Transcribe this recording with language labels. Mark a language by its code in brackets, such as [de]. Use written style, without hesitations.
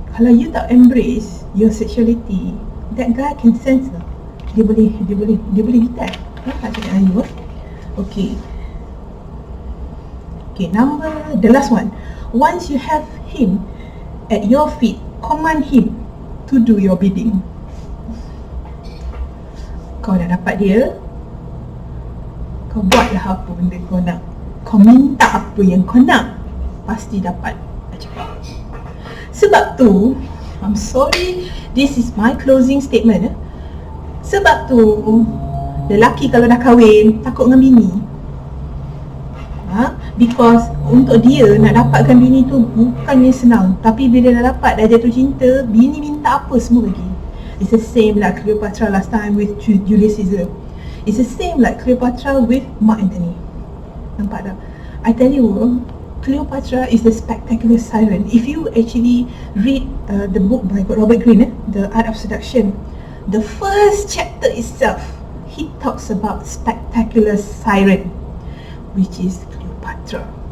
[ms] Kalau [en] you [ms] tak [en] embrace your sexuality, that guy can sense lah. [ms] Dia boleh [en] detect. [ms] Tak cakap dengan you. Okay. [en] Okay, the last one. Once you have him at your feet, command him to do your bidding. [ms] Kau dah dapat dia, kau buatlah apa benda kau nak. Kau minta apa yang kau nak, pasti dapat. Sebab tu, [en] I'm sorry, this is my closing statement. [ms] Sebab tu, lelaki kalau dah kahwin, takut dengan bini. [en] Because [ms] untuk dia nak dapatkan bini tu bukannya senang. Tapi bila dah dapat, dah jatuh cinta, bini minta apa semua bagi. [en] It's the same like Cleopatra last time with Julius Caesar. It's the same like Cleopatra with Mark Antony. [ms] Nampak tak? [en] I tell you, Cleopatra is the spectacular siren. If you actually read the book by Robert Greene, The Art of Seduction, the first chapter itself, he talks about spectacular siren, which is Cleopatra.